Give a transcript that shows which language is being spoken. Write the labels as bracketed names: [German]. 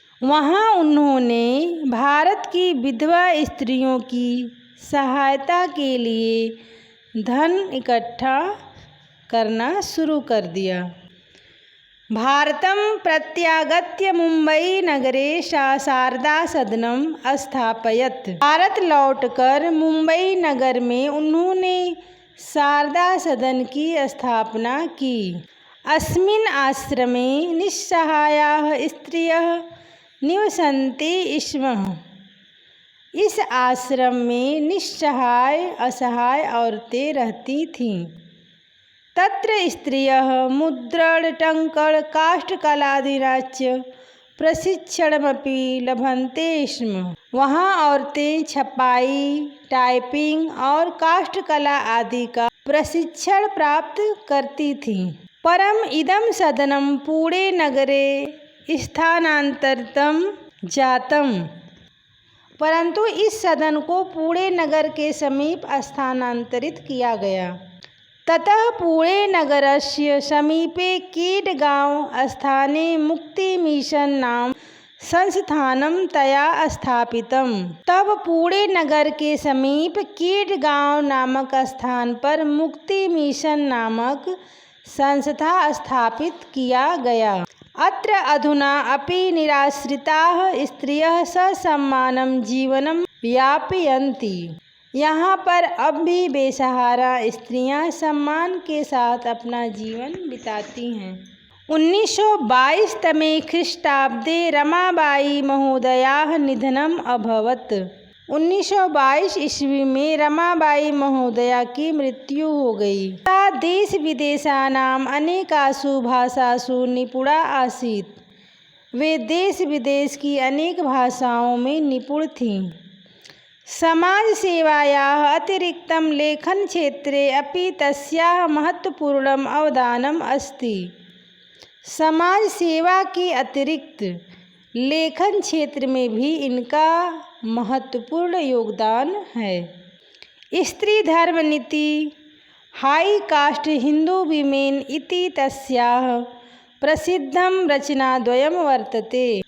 [Hindi] वहाँ उन्होंने भारत की विधवा स्त्रियों की सहायता के लिए धन इकट्ठा करना शुरू कर दिया। [Sanskrit] भारतं प्रत्यागत्य मुंबई नगरे सा शारदा सदनम स्थापयत्। [Hindi] भारत लौटकर मुंबई नगर में उन्होंने शारदा सदन की स्थापना की। [Sanskrit] अस्मिन् आश्रमे निस्सहायाः स्त्रियः निवसन्ति स्म। [Hindi] इस आश्रम में निस्सहाय असहाय औरतें रहती थीं। [Sanskrit] तत्र स्त्रियः मुद्रण टंकण काष्ठकलादिनाच प्रशिक्षणमपि लभन्ते स्म। [Hindi] वहाँ औरतें छपाई, टाइपिंग और काष्ठकला आदि का प्रशिक्षण प्राप्त करती थीं। [Sanskrit] परम इदं सदनं पुणे नगरे स्थानांतरितं जातम्। [Hindi] परंतु इस सदन को पुणे नगर के समीप स्थानांतरित किया गया। [Sanskrit] ततः पुणे नगरस्य समीपे कीटगांव स्थाने मुक्ति मिशन नाम संस्थानं तया स्थापितम्। [Hindi] तब पुणे नगर के समीप कीटगांव नामक स्थान पर मुक्ति मिशन नामक संस्था स्थापित किया गया। [Sanskrit] अत्र अधुना अपि निराश्रिताः स्त्रियः ससम्मानं जीवनं यापयन्ति। [Hindi] यहाँ पर अब भी बेसहारा स्त्रियां सम्मान के साथ अपना जीवन बिताती हैं। [Sanskrit] 1922 तमे ख्रीष्टाब्दे रमाबाई महोदयाः निधनम् अभवत्। [Hindi] 1922 ईस्वी में रमाबाई महोदया की मृत्यु हो गई। [Sanskrit] सा देश विदेशानाम् अनेकासु भाषासु निपुणा आसीत्। [Hindi] वे देश विदेश की अनेक भाषाओं में निपुण थीं। [Sanskrit] समाज सेवायाः अतिरिक्तं लेखन क्षेत्रे अपि तस्याः महत्वपूर्णम् अवदानम् अस्ति। [Hindi] समाज सेवा के अतिरिक्त लेखन क्षेत्र में भी इनका महत्वपूर्ण योगदान है। [Sanskrit] स्त्री धर्म नीति हाई कास्ट हिंदू विमेन इति तस्याः प्रसिद्धं रचनाद्वयं वर्तते।